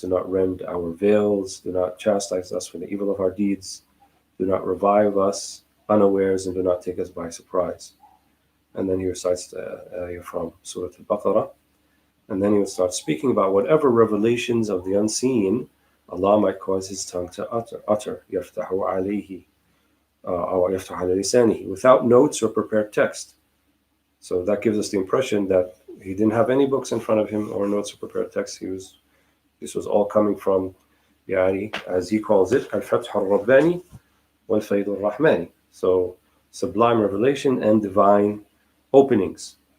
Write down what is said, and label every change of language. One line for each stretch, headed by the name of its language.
English: Do not rend our veils. Do not chastise us for the evil of our deeds. Do not revive us unawares, and do not take us by surprise." And then he recites the ayah from Surah Al-Baqarah. And then he would start speaking about whatever revelations of the unseen Allah might cause his tongue to utter.
Arabic: يَفْتَحُ عَلَيْهِ أو يَفْتَحُ عَلَى لِسَانِهِ,
English: without notes or prepared text. So that gives us the impression that he didn't have any books in front of him or notes or prepared text. This was all coming from, as he calls it, Al-Fath al-Rabbani wal-Fayd al-Rahmani. So sublime revelation and divine openings.